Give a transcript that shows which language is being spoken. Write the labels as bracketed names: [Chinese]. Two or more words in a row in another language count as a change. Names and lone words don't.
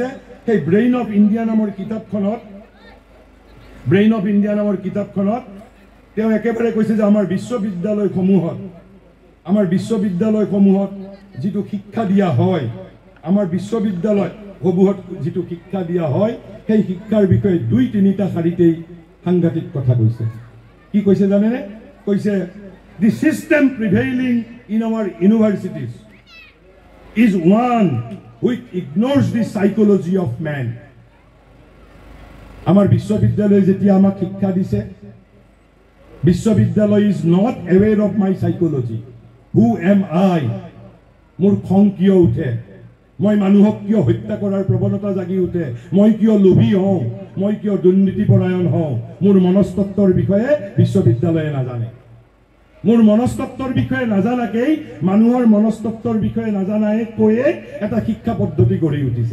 [Assamese] সেই ব্ৰেইন অফ ইণ্ডিয়া নামৰ কিতাপখনত তেওঁ একেবাৰে কৈছে যে আমাৰ বিশ্ববিদ্যালয়সমূহত যিটো শিক্ষা দিয়া হয়, যিটো শিক্ষা দিয়া হয়, সেই শিক্ষাৰ বিষয়ে দুই তিনিটা শাৰীতেই সাংঘাতিক কথা কৈছে। কি কৈছে জানেনে? [English] কৈছে the system prevailing in our universities is one which ignores the psychology of man. [Assamese] আমাৰ বিশ্ববিদ্যালয়ে যেতিয়া আমাক শিক্ষা দিছে, বিশ্ববিদ্যালয় [English] is not aware of my psychology. Who am I? [Assamese] মোৰ খং কিয় উঠে, মই মানুহক কিয় হত্যা কৰাৰ প্ৰৱণতা জাগি উঠে, মই কিয় লোভী হওঁ, মই কিয় দুৰ্নীতিপৰায়ণ হওঁ, মোৰ মনস্তত্বৰ বিষয়ে বিশ্ববিদ্যালয়ে নাজানে। মোৰ মনস্তত্বৰ বিষয়ে নাজানাকেই, মানুহৰ মনস্তত্বৰ বিষয়ে নাজানাই কৈয়ে এটা শিক্ষা পদ্ধতি গঢ়ি উঠিছে।